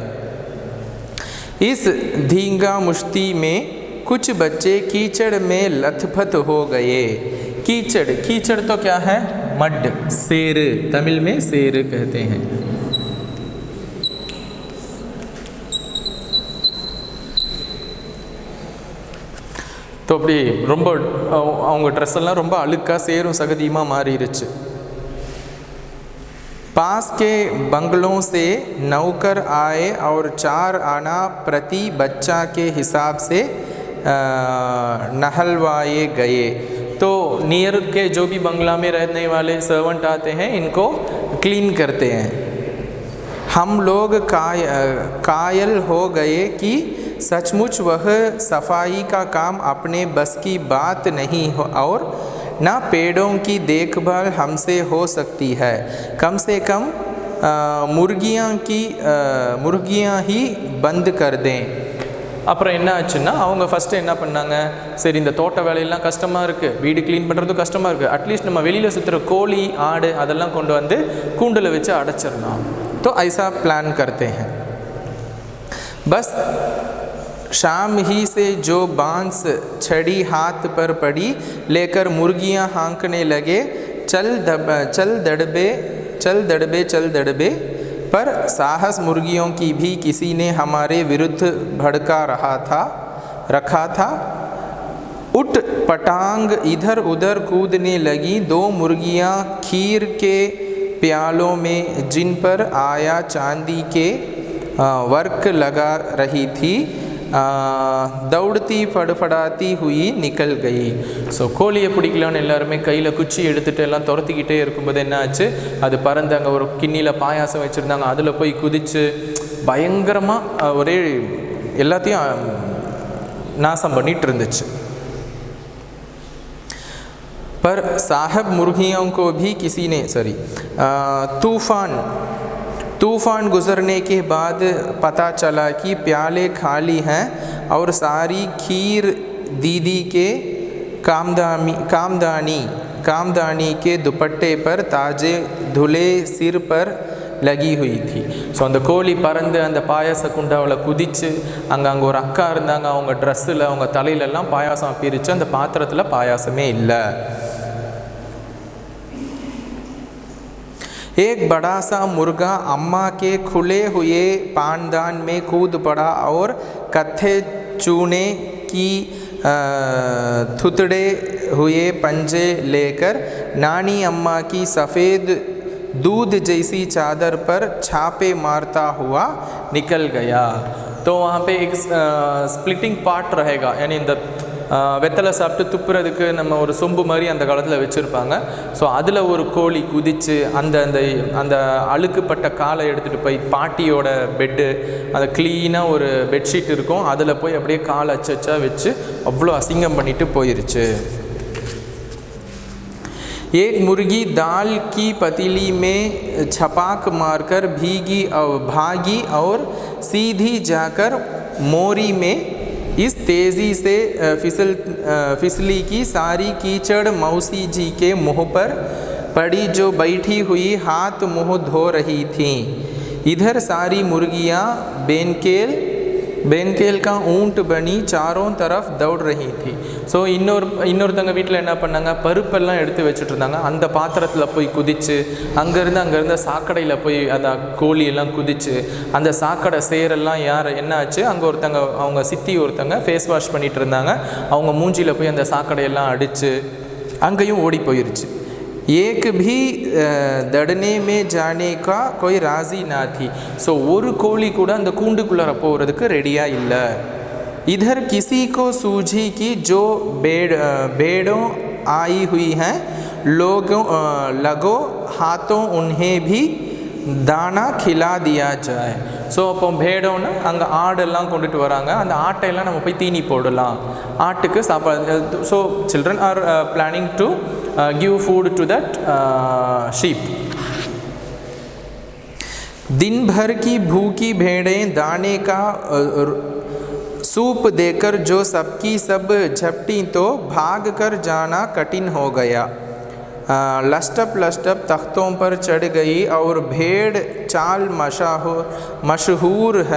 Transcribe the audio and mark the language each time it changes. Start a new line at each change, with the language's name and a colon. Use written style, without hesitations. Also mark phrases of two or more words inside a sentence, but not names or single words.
Hindi: इस धींगा मुश्ती में कुछ बच्चे कीचड़ में लथपथ हो गए। कीचड़, कीचड़ तो क्या है? मड, सेर, तमिल में सेर कहते हैं।
Tamil: तो அப்படி ரொம்ப அவங்க ட்ரெஸ் எல்லாம் ரொம்ப அழுக்கா சேரும் சகதியுமா மாறிடுச்சு।
Hindi: पास के बंगलों से नौकर आए और 4 आना प्रति बच्चा के हिसाब से नहलवाए गए। तो नियर के जो भी बंगला में रहने वाले सर्वेंट आते हैं, इनको क्लीन करते हैं। हम लोग कायल हो गए कि सचमुच वह सफाई का काम अपने बस की बात नहीं हो और न पेड़ों की देखभाल हमसे हो सकती है। कम से कम मुर्गियाँ ही बंद कर दें।
Tamil: அப்புறம் என்ன ஆச்சுன்னா, அவங்க ஃபஸ்ட்டு என்ன பண்ணாங்க, சரி இந்த தோட்ட வேலையெல்லாம் கஷ்டமாக இருக்குது, வீடு க்ளீன் பண்ணுறதும் கஷ்டமாக இருக்குது, அட்லீஸ்ட் நம்ம வெளியில் சுற்றுற கோழி ஆடு அதெல்லாம் கொண்டு வந்து கூண்டில் வச்சு அடைச்சிடலாம்।
Hindi: तो ऐसा प्लान करते हैं। बस शाम ही से जो बांस छड़ी हाथ पर पड़ी लेकर मुर्गियां हाँकने लगे। चल दड़बे पर साहस मुर्गियों की भी किसी ने हमारे विरुद्ध भड़का रखा था। उठ पटांग इधर उधर कूदने लगी। 2 मुर्गियां खीर के प्यालों में जिन पर आया चांदी के वर्क लगा रही थी, दौड़ती फड़फड़ाती हुई निकल गई।
Tamil: ஸோ கோழியை பிடிக்கலான்னு எல்லாருமே கையில் குச்சி எடுத்துகிட்டு எல்லாம் துரத்திக்கிட்டே இருக்கும்போது என்ன ஆச்சு, அது பறந்து அங்கே ஒரு கிண்ணியில் பாயாசம் வச்சுருந்தாங்க, அதில் போய் குதித்து பயங்கரமாக ஒரே எல்லாத்தையும் நாசம் பண்ணிட்டு இருந்துச்சு।
Hindi: पर साहब मुर्गियों को भी किसी ने तूफ़ान गुज़रने के बाद पता चला कि प्याले खाली हैं और सारी खीर दीदी के कामदानी के दुपट्टे पर ताजे धुले सिर पर लगी हुई थी।
Tamil: ஸோ அந்த கோழி பறந்து அந்த பாயாச குண்டாவில் குதித்து அங்கே ஒரு அக்கா இருந்தாங்க, அவங்க ட்ரெஸ்ஸில் அவங்க தலையிலெல்லாம் பாயாசம் பிரித்து அந்த பாத்திரத்தில் பாயாசமே இல்லை।
Hindi: एक बड़ा सा मुर्गा अम्मा के खुले हुए पानदान में कूद पड़ा और कत्थे चूने की थुतड़े हुए पंजे लेकर नानी अम्मा की सफ़ेद दूध जैसी चादर पर छापे मारता हुआ निकल गया। तो वहाँ पे एक स्प्लिटिंग पार्ट रहेगा, यानी
Tamil: இந்த வெத்தலை சாப்பிட்டு துப்புறதுக்கு நம்ம ஒரு சொம்பு மாதிரி அந்த காலத்தில் வச்சுருப்பாங்க। ஸோ அதில் ஒரு கோழி குதித்து அந்த அந்த அந்த அழுக்குப்பட்ட காலை எடுத்துகிட்டு போய் பாட்டியோட பெட்டு, அதை க்ளீனாக ஒரு பெட்ஷீட் இருக்கும், அதில் போய் அப்படியே காலை அச்சா வச்சு அவ்வளோ அசிங்கம் பண்ணிட்டு போயிருச்சு।
Hindi: एक मुर्गी दाल की पतीली में छपाक मारकर भागी और सीधी जाकर मोरी में इस तेज़ी से फिसली की सारी कीचड़ मौसी जी के मुँह पर पड़ी, जो बैठी हुई हाथ मुँह धो रही थीं। इधर सारी मुर्गियाँ बेनकेल का ऊँट बनी चारों तरफ दौड़ रही थी।
Tamil: ஸோ இன்னொருத்தங்க வீட்டில் என்ன பண்ணாங்க, பருப்பெல்லாம் எடுத்து வச்சுட்டு இருந்தாங்க, அந்த பாத்திரத்தில் போய் குதித்து அங்கேருந்து சாக்கடையில் போய் அந்த கோழியெல்லாம் குதித்து அந்த சாக்கடை சேரெல்லாம் என்ன ஆச்சு, அங்கே ஒருத்தங்க அவங்க சித்தி ஒருத்தங்க
English: face wash
Tamil: பண்ணிகிட்டு இருந்தாங்க, அவங்க மூஞ்சியில் போய் அந்த சாக்கடையெல்லாம் அடித்து அங்கேயும் ஓடி போயிருச்சு।
Hindi: एक भी दड़ने में जाने का कोई राजी ना थी।
Tamil: ஸோ ஒரு கோழி கூட அந்த கூண்டுக்குள்ளார போகிறதுக்கு ரெடியாக இல்லை।
Hindi: इधर किसी को सूझी कि जो भेड़ों आई हुई हैं लगो हाथों उन्हें भी दाना खिला दिया जाए।
Tamil: ஸோ அப்போ பேடோன்னு அங்கே ஆடெல்லாம் கொண்டுட்டு வராங்க, அந்த ஆட்டையெல்லாம் நம்ம போய் தீனி போடலாம், ஆட்டுக்கு சாப்பாடு।
English: so children are planning to give food to that sheep।
Hindi: दिन भर की भूखी भेड़ें दाने का सूप देकर जो सबकी सब झपटी तो भाग कर जाना कठिन हो गया। लस्टप लस्टप तख्तों पर चढ़ गई और भेड़ चाल मशहूर है।